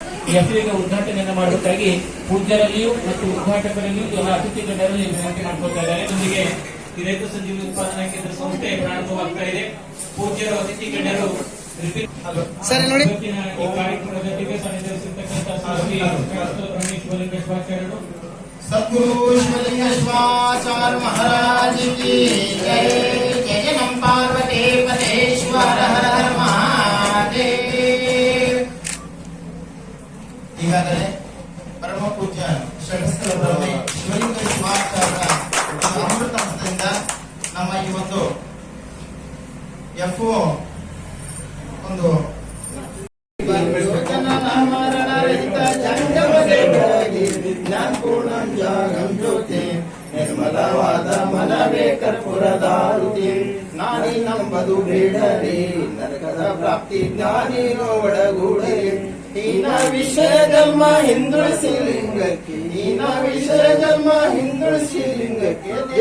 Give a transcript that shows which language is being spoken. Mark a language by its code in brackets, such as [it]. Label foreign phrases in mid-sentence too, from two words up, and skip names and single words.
[kn] ಈ ಹಸುವಿನ ಉದ್ಘಾಟನೆಯನ್ನು ಮಾಡಬೇಕಾಗಿ ಪೂಜ್ಯರಲ್ಲಿಯೂ ಮತ್ತು ಉದ್ಘಾಟಕರಲ್ಲಿಯೂ ಎಲ್ಲ ಅತಿಥಿ ಗಣ್ಯರಲ್ಲಿ ವಿನಂತಿ ಮಾಡ್ಕೊಳ್ತಾ ಇದ್ದಾರೆ. ಜೊತೆಗೆ ಈ ರೈತ ಸಂಜೀವಿನಿ ಉತ್ಪಾದನಾ ಕೇಂದ್ರ ಸಂಸ್ಥೆ ಪ್ರಾರಂಭವಾಗ್ತಾ ಇದೆ. ಪೂಜ್ಯರ ಅತಿಥಿ ಗಣ್ಯರು ಸರಿ ನೋಡಿ ಈ ಕಾರ್ಯಕ್ರಮದ ಜೊತೆಗೆ ಸನ್ನಿಧಿಸಿರ್ತಕ್ಕಂಥ ಶ್ರೀ ಶಿವಲಿಂಗ ಶಿವಾಚಾರ್ಯರು [hi] सद्गुरु शिवलिंग शिवाचार्य महाराज की जय। जय नम पार्वती पतेश्वर हर हर महादेव। [kn] ಈಗಾಗಲೇ ಪರಮ ಪೂಜ್ಯ ಷಟ್ಸ್ಥಳ ಬ್ರಹ್ಮೆ ಶಿವಲಿಂಗ ಶಿವಾಚಾರ್ಯ ಅಮೃತ ಹಸ್ತದಿಂದ ನಮ್ಮ ಈ ಒಂದು ಎಫ್ಒ ಒಂದು ನಿರ್ಮಲವಾದ ಮನವೇ ಕರ್ಪುರದಾರುತಿ ನಾನಿ ನಂಬದು ಬೇಡರಿ ನರಕದ ಪ್ರಾಪ್ತಿ ಜ್ಞಾನಿರೋ ಒಡಗೂಡರಿ ಹೀನ ವಿಷಯ ಜನ್ಮ ಹಿಂದುಳಿಸಿ ಲಿಂಗಕ್ಕೆ ಹೀನ ವಿಷಯ ಜನ್ಮ ಹಿಂದುಳಿಸಿ ಲಿಂಗಕ್ಕೆ